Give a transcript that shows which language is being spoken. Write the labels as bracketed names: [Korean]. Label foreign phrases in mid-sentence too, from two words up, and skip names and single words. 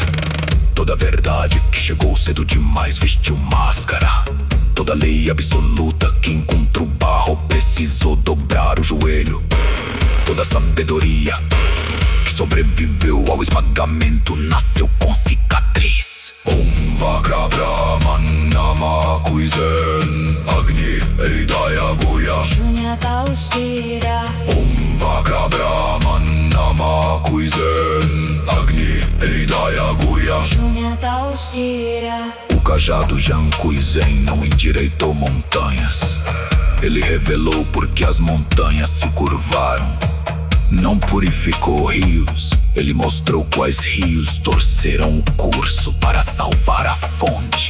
[Portuguese] Toda verdade que chegou cedo demais vestiu máscara. Toda lei absoluta que encontrou barro precisou dobrar o joelho. Toda sabedoria que sobreviveu ao esmagamento nasceu com cicatriz. [Sanskrit] Om Vakra Brahman Nama Kuizen Agni Eidaya Guya Shunyata Ustira. Om Vakra Brahman Nama Kuizen Agni Eidaya Guya Shunyata Ustira. [Portuguese] O cajado Jankuizen não endireitou montanhas. Ele revelou porque as montanhas se curvaram. Não purificou rios. Ele mostrou quais rios torceram o curso para salvar a fonte.